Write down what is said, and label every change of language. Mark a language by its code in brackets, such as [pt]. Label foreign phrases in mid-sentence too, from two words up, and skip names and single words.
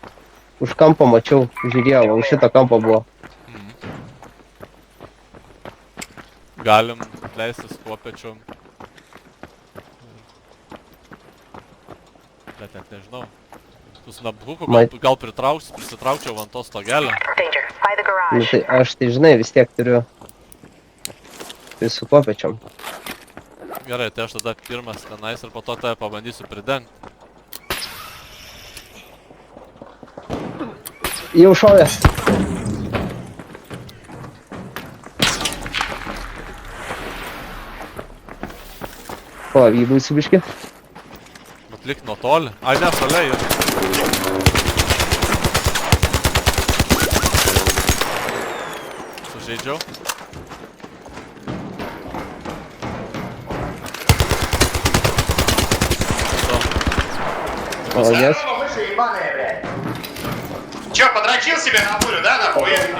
[lt] Už kampo mačiau, žiūrėjau, už šito kampo buvo. Galim leistis tuo pečiu. Bet net nežinau. Tu snaphuku gal prisitraukčiau ant to stogelio. [en] Danger. By the [lt] Nu, [en] garage. [lt] tai aš tai žinai, vis tiek turiu. Tai su kopečiom. Gerai, tai aš tada pirmas tenais ir po to tave pabandysiu pridengti. Jau šovė. O, įdūsiu biškį. Atlik nuo toli. Ai, ne, šalia jau. Sužeidžiau. [ru] Молодец. Че, подрочил себе на пулю, да, нахуй?